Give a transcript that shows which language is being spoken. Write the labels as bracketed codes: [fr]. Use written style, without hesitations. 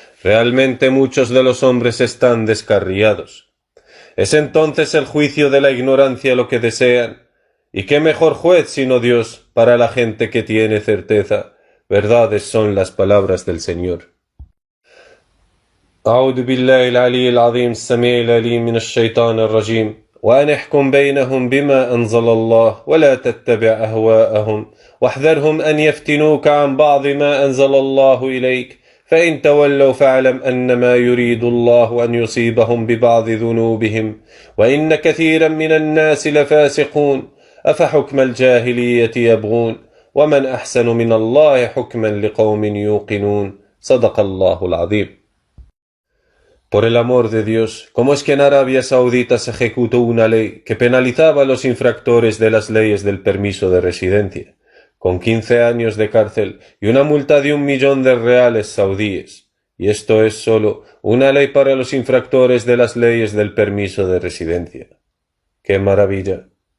[es] Realmente muchos de los hombres están descarriados. ¿Es entonces el juicio de la ignorancia lo que desean? ¿Y qué mejor juez sino Dios para la gente que tiene certeza? Verdades son las palabras del Señor. [ar] أعوذ بالله العلي العظيم السميع العليم من الشيطان الرجيم وأن احكم بينهم بما أنزل الله ولا تتبع أهواءهم واحذرهم أن يفتنوك عن بعض ما أنزل الله إليك فإن تولوا فاعلم أنما يريد الله أن يصيبهم ببعض ذنوبهم وإن كثيرا من الناس لفاسقون أفحكم الجاهلية يبغون ومن أحسن من الله حكما لقوم يوقنون صدق الله العظيم. [es] Por el amor de Dios, ¿cómo es que en Arabia Saudita se ejecutó una ley que penalizaba a los infractores de las leyes del permiso de residencia, con 15 años de cárcel y una multa de 1 millón de reales saudíes? Y esto es solo una ley para los infractores de las leyes del permiso de residencia. ¡Qué maravilla!